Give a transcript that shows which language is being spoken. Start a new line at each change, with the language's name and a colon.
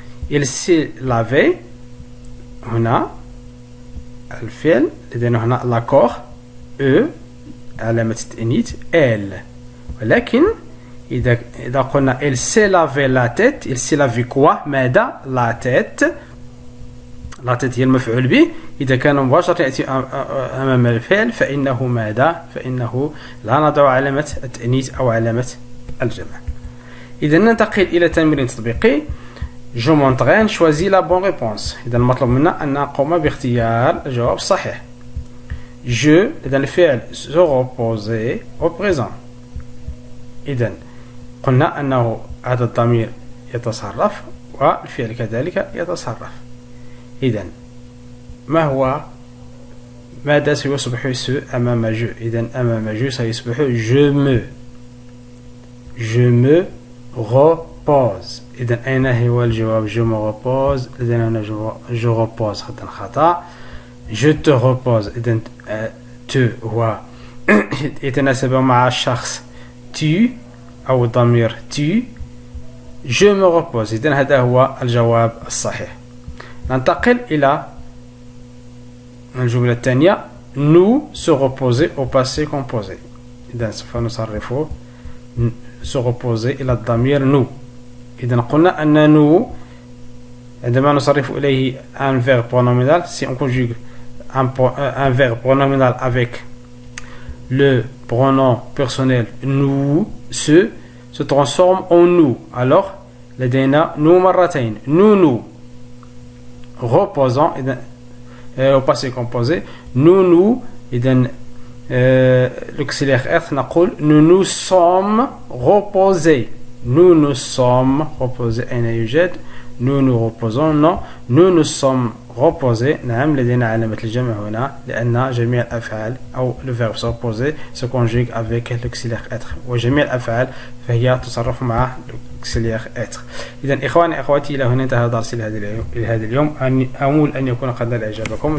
French: il s'est lavé
Arabic: هنا الفعل لدينا هنا
French: l'accord E
Arabic: علامة التأنيث elle. ولكن إذا قلنا
French: il s'est lavé la tête il s'est lavé quoi؟
Arabic: ماذا؟
French: la tête
Arabic: هي المفعول به. إذا كان مباشرة يأتي أمام الفعل فإنه ماذا؟ فإنه لا نضع علامة التأنيث أو علامة الجمع. إذا ننتقل إلى تمرين تطبيقي.
French: je m'entraîne choisis la bonne réponse.
Arabic: إذا المطلوب منا أن نقوم باختيار الجواب الصحيح.
French: je
Arabic: إذا الفعل
French: se reposer au présent.
Arabic: إذا قلنا أنه هذا الضمير يتصرف والفعل كذلك يتصرف. إذا ما هو ماذا سيصبح سو أمام جو؟ إذن أمام جو سيصبح
French: je me repose.
Arabic: إذن أين هو الجواب؟
French: je me repose.
Arabic: إذن هنا
French: je repose
Arabic: خطأ.
French: je te repose.
Arabic: إذن te هو يتناسب مع الشخص tu أو الضمير tu.
French: je me repose.
Arabic: إذن هذا هو الجواب الصحيح. ننتقل إلى الجملة الثانية
French: nous se reposer au passé composé.
Arabic: إذن سوف نصرف se reposer إلى الضمير nous. إذن قلنا أن
French: nous
Arabic: عندما نصرف إليه
French: un verbe pronominal, si on conjugue un verbe pronominal avec le pronom personnel nous, se transforme en nous.
Arabic: Alors لدينا nous مرتين.
French: nous reposons au passé composé. nous
Arabic: إذن
French: l'auxiliaire être
Arabic: نقول
French: nous sommes reposés. nous sommes reposés.
Arabic: أين يوجد
French: nous reposons؟ non, nous sommes reposés.
Arabic: نعم لدينا علامة الجمع هنا لأن جميع الأفعال أو
French: le verbe se reposer se conjugue avec l'auxiliaire être,
Arabic: وجميع الأفعال فهي تصرف مع
French: l'auxiliaire être.
Arabic: إذن إخواني أخواتي إلى هنا انتهى درسي لهذا اليوم. أمول أن يكون قد نال إعجابكم.